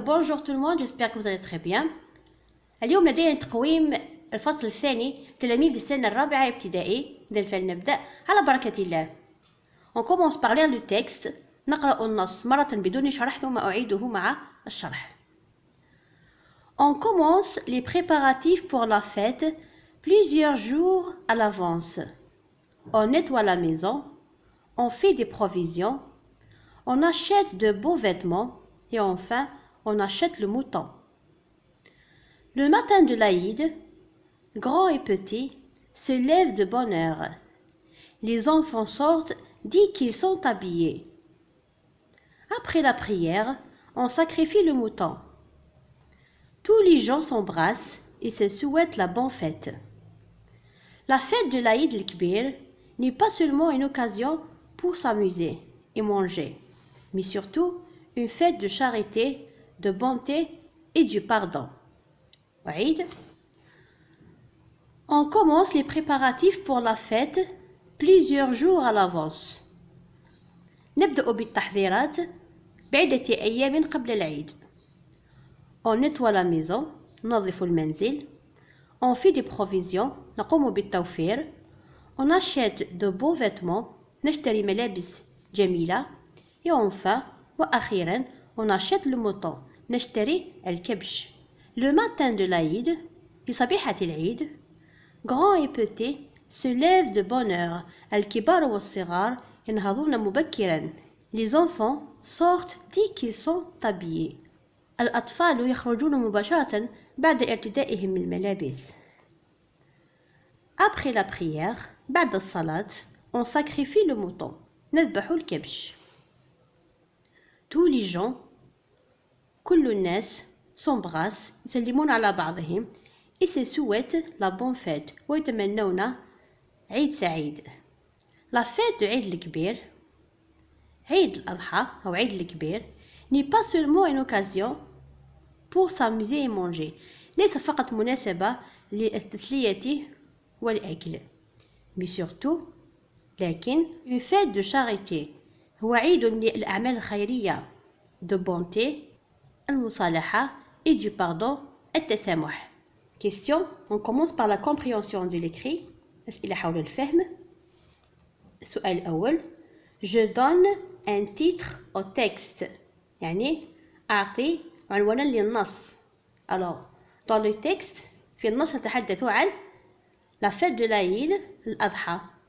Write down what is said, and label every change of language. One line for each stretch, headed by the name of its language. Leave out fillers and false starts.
French: Bonjour tout le monde, j'espère que vous allez très bien.
Arabic: اليوم لدينا تقويم الفصل الثاني تلاميذ السنة الرابعة ابتدائي. فلنبدأ على بركة الله.
French: On commence par lire le texte.
Arabic: نقرأ النص مرة بدون شرح ثم أعيده مع الشرح.
French: On commence les préparatifs pour la fête plusieurs jours à l'avance. On nettoie la maison, on fait des provisions, on achète de beaux vêtements et enfin, on achète le mouton. Le matin de l'Aïd, grands et petits se lèvent de bonne heure. Les enfants sortent dès qu'ils sont habillés. Après la prière, on sacrifie le mouton. Tous les gens s'embrassent et se souhaitent la bonne fête. La fête de l'Aïd el-Kbir n'est pas seulement une occasion pour s'amuser et manger, mais surtout une fête de charité, de bonté et du pardon. On commence les préparatifs pour la fête plusieurs jours à l'avance.
Arabic: نبدأ بالتحضيرات بعدة أيام قبل العيد.
French: On nettoie la maison,
Arabic: ننظف المنزل.
French: On fait des provisions,
Arabic: نقوم بالتوفير.
French: On achète de beaux vêtements,
Arabic: نشتري ملابس جميلة.
French: Et enfin,
Arabic: وأخيرا,
French: on achète le mouton,
Arabic: نشتري الكبش.
French: Le matin de l'Aïd,
Arabic: في صبيحة العيد,
French: grands et petits se lèvent de bonne heure.
Arabic: الكبار والصغار ينهضون مبكرا.
French: Les enfants sortent dès qu'ils sont habillés.
Arabic: الأطفال يخرجون مباشرة بعد ارتدائهم الملابس.
French: Après la prière,
Arabic: بعد الصلاة,
French: on sacrifie le mouton.
Arabic: نذبح الكبش.
French: Tous les gens,
Arabic: كل الناس,
French: s'embrassent,
Arabic: يسلمون على بعضهم
French: et se souhaitent la bonne fête
Arabic: ويتمنون عيد سعيد.
French: La fête de
Arabic: عيد الكبير, عيد الأضحى أو عيد الكبير,
French: n'est pas seulement une occasion pour s'amuser et manger.
Arabic: ليس فقط مناسبة للتسلية والأكل,
French: mais surtout
Arabic: لكن
French: une fête de charité.
Arabic: هو عيد للأعمال الخيرية,
French: de bonté,
Arabic: المصالحة
French: et du pardon,
Arabic: التسامح.
French: Question. On commence par la compréhension de l'écrit.
Arabic: أسئلة حول الفهم. السؤال الأول.
French: Je donne un titre au texte.
Arabic: يعني أعطي عنوانا للنص.
French: Alors, dans le texte,
Arabic: في النص نتحدث عن
French: la fête de l'Aïd, الأضحى.